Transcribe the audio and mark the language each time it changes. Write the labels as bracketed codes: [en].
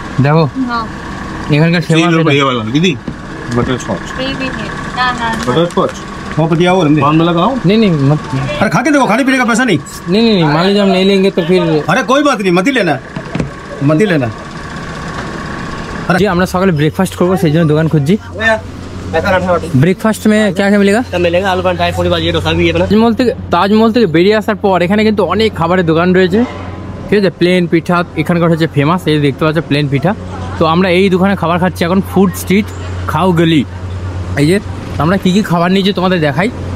[hi] देखो [bn] এখানকার [hi] तीन [bn] ফেমাস [hi] रुपए ये वाला दीदी बटर स्कॉच। ये भी है ना ना बटर स्कॉच वो पतिया और पान में लगाओ। नहीं नहीं मत अरे खा के देखो, खाने पीने का पैसा नहीं। नहीं मान लीजिए हम नहीं लेंगे तो फिर अरे कोई बात नहीं, मत ही लेना, मत ही लेना। [bn] जी আমরা সকালে ব্রেকফাস্ট করবো, সেই জন্য দোকান খুঁজছি। ব্রেকফাস্ট [hi] में क्या क्या मिलेगा? मिलेगा आलू पराठा, पूरी भाजी, डोसा भी है ना। [bn] তাজমহল থেকে বেরিয়ে আসার পর এখানে কিন্তু অনেক খাবারের দোকান রয়েছে, ঠিক আছে? প্লেন পিঠা এখানকার হচ্ছে ফেমাস, এই দেখতে পাচ্ছ প্লেন পিঠা। তো আমরা এই দোকানে খাবার খাচ্ছি এখন, ফুড স্ট্রিট খাও গলি। এই যে আমরা কী কী খাবার নিয়েছি তোমাদের দেখাই।